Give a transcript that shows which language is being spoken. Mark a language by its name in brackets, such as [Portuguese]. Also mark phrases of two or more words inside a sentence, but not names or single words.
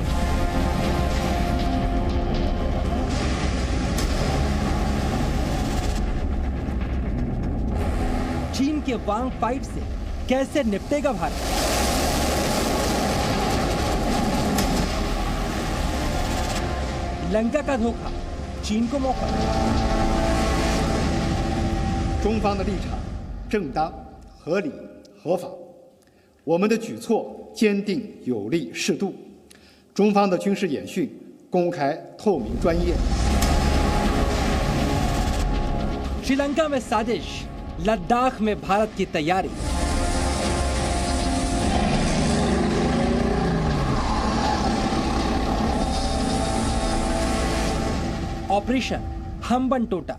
[Hindi] चीन के वांग फाइट से कैसे निपटेगा भारत? लंका का धोखा चीन को मौका। [Chinese] 中方的立场正当、合理、合法，我们的举措坚定、有力、适度。中方的军事演训公开、透明、专业。 [Hindi] श्रीलंका में साजिश, लद्दाख में भारत की तैयारी। ऑपरेशन हम्बनटोटा।